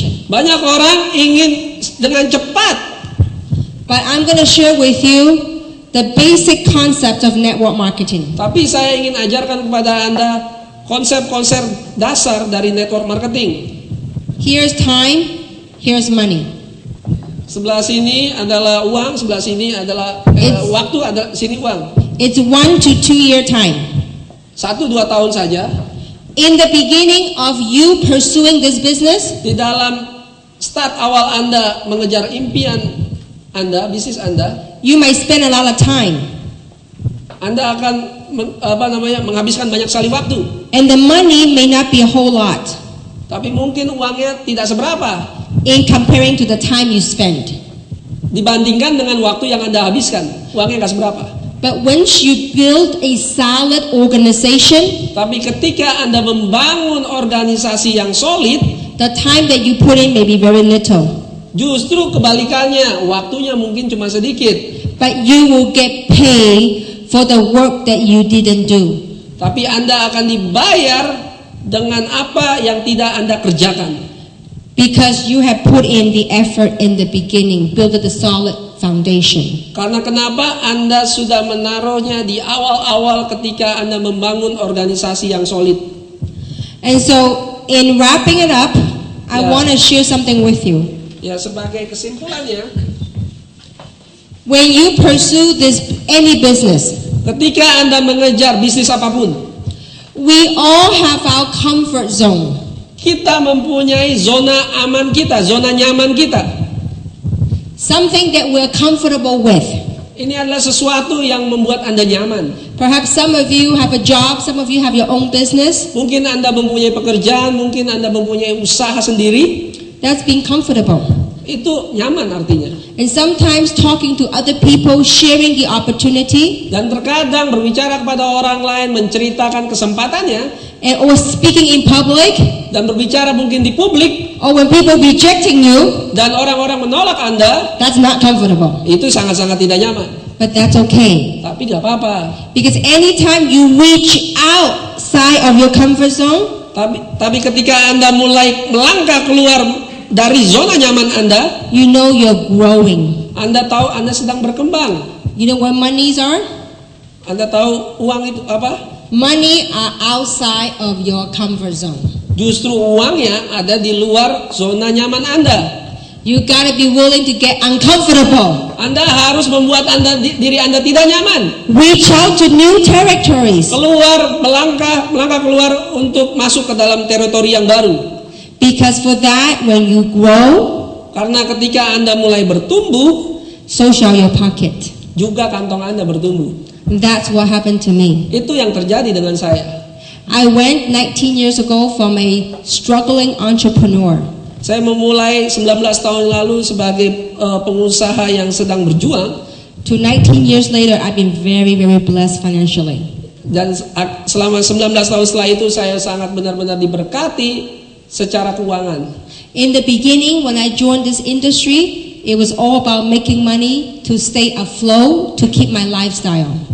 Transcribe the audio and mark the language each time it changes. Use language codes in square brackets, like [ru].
[id] Banyak orang ingin dengan cepat. [en] But I'm going to share with you the basic concept of network marketing. [id] Tapi saya ingin ajarkan kepada Anda konsep-konsep dasar dari network marketing. [en] Here's time, here's money. [id] Sebelah sini adalah uang, sebelah sini adalah waktu, ada sini uang. [en] It's 1 to 2 year time. [id] 1-2 tahun saja. [en] In the beginning of you pursuing this business, [id] Di dalam start awal Anda mengejar impian Anda, bisnis Anda, [en] you might spend a lot of time. [id] Anda akan menghabiskan banyak sekali waktu. [en] And the money may not be a whole lot [id] Tapi mungkin uangnya tidak seberapa [en] in comparing to the time you spend. [id] dibandingkan dengan waktu yang Anda habiskan. Uangnya nggak seberapa. [en] But once you build a solid organization, [id] Tapi ketika Anda membangun organisasi yang solid, [en] the time that you put in may be very little. [id] justru kebalikannya, waktunya mungkin cuma sedikit. [en] But you will get paid for the work that you didn't do. [id] Tapi Anda akan dibayar dengan apa yang tidak Anda kerjakan. [en] Because you have put in the effort in the beginning, build a solid foundation. [id] Karena kenapa? Anda sudah menaruhnya di awal-awal ketika Anda membangun organisasi yang solid. [en] And so, in wrapping it up, I Yeah. want to share something with you. [id] Ya, sebagai kesimpulannya, [en] When you pursue any business, [id] ketika Anda mengejar bisnis apapun, [en] we all have our comfort zone. [id] kita mempunyai zona aman kita, zona nyaman kita. [en] Something that we're comfortable with. [id] Ini adalah sesuatu yang membuat Anda nyaman. [en] Perhaps some of you have a job, some of you have your own business. [id] Mungkin Anda mempunyai pekerjaan, mungkin Anda mempunyai usaha sendiri. [en] That's being comfortable. [id] Itu nyaman artinya. [en] And sometimes talking to other people, sharing the opportunity, [id] Dan terkadang berbicara kepada orang lain, menceritakan kesempatannya, [en] and or speaking in public, [id] dan berbicara mungkin di publik, [en] or when people rejecting you, [id] dan orang-orang menolak Anda, [en] that's not comfortable. [id] itu sangat-sangat tidak nyaman. [en] But that's okay. [id] Tapi gak apa-apa. [en] Because anytime you reach outside of your comfort zone, [id] Tapi ketika Anda mulai melangkah keluar dari zona nyaman Anda, [en] you know you're growing. [id] Anda tahu Anda sedang berkembang. [en] You know what monies are? [id] Anda tahu uang itu apa? [en] Money are outside of your comfort zone. [id] Justru uangnya ada di luar zona nyaman Anda. [en] You gotta be willing to get uncomfortable. [id] Anda harus membuat diri Anda tidak nyaman. [en] Reach out to new territories. [id] Keluar, melangkah keluar untuk masuk ke dalam teritori yang baru. [en] Because for that, when you grow, [id] Karena ketika Anda mulai bertumbuh, [en] so shall your pocket. [id] juga kantong Anda bertumbuh. [en] And that's what happened to me. [id] Itu yang terjadi dengan saya. [en] I went 19 years ago from a struggling entrepreneur [id] Saya memulai 19 tahun lalu sebagai pengusaha yang sedang berjuang, [en] to 19 years later, I've been very, very blessed financially. [id] dan selama 19 tahun setelah itu saya sangat benar-benar diberkati secara keuangan. [en] In the beginning, when I joined this industry, it was all about making money to stay afloat, to keep my lifestyle.